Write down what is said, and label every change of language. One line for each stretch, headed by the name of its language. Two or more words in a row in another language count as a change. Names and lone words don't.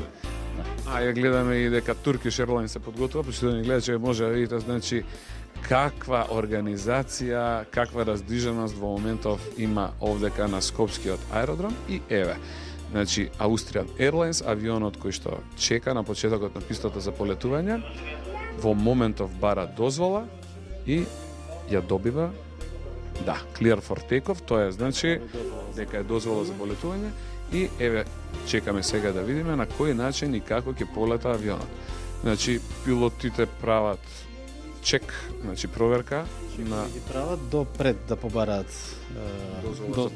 Macedonian: а ја гледаме и дека Turkish Airlines се подготвува, почти да ни гледа, че може да видите, значи, каква организација, каква раздвиженост во моментов има овдека на Скопскиот аеродром и еве. Значи, Austrian Airlines, авионот кој што чека на почетокот на пистата за полетување, во моментов бара дозвола и ја добива, да,
English: clear for takeoff,
Macedonian: тоа е значи дека е дозвола за полетување и еве чекаме сега да видиме на кој начин и како ќе полета авионот. Значи, пилотите прават чек, значи проверка на Ги прават допред да побараат дозвола за